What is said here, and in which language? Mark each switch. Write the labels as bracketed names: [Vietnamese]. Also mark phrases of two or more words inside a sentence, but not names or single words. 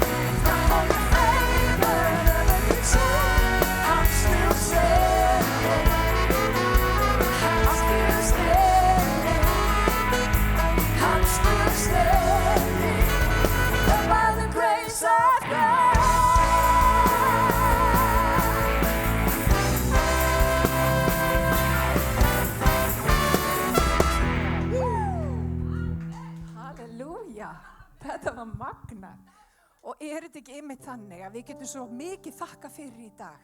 [English] Enough for your favor and every concern. I'm still standing. I'm still standing. I'm still standing, but by the grace of God. [Icelandic] Halleluja, þetta var magnað. Og þetta ekki einmitt þannig að við getum svo mikið þakka fyrir í dag.